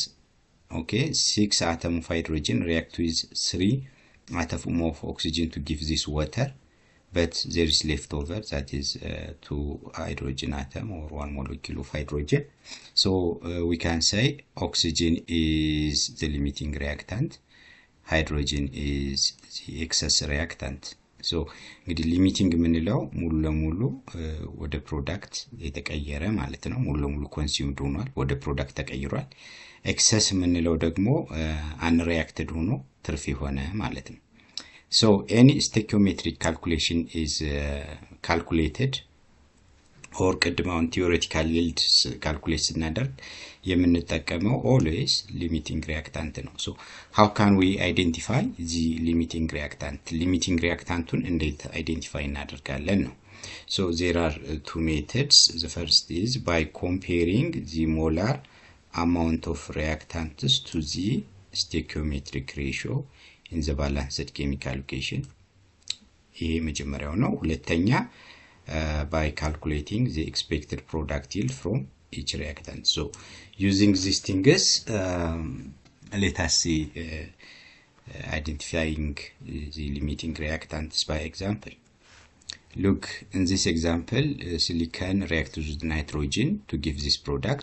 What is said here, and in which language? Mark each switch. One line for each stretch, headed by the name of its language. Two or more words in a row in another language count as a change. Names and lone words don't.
English: Okay, 6 atom of hydrogen react with 3 atom of oxygen to give this water. But there is leftover, that is 2 hydrogen atom or 1 molecule of hydrogen. So we can say oxygen is the limiting reactant, hydrogen is the excess reactant.
Amharic: So እንግዲህ ሊሚቲንግ የምንለው ሙሉ ለሙሉ ወደ ፕሮዳክት የተቀየረ ማለት ነው። ሙሉ ለሙሉ ኮንሱምድ ሆኗል፣ ወደ ፕሮዳክት ተቀይሯል። ኤክሰስ የምንለው ደግሞ አንሪያክትድ ሆኖ ትርፍ የሆነ ማለት ነው።
English: So any stoichiometric calculation is calculated, or
Amharic: ቅድማውን
English: theoretical yield calculate
Amharic: ስናደርግ የምንጠቀመው
English: always limiting reactant
Amharic: ነው።
English: So how can we identify the limiting reactant? limiting reactantቱን እንዴት identify
Amharic: እናደርጋለን ነው።
English: So there are two methods. The first is by comparing the molar amount of reactants to the stoichiometric ratio in the balanced chemical equation.
Amharic: ይሄ መጀመሪያው ነው። ሁለተኛ
English: by calculating the expected product yield from each reactant. So using these things, let us see identifying the limiting reactants by example. Look, in this example, silicon reacts with nitrogen to give this product.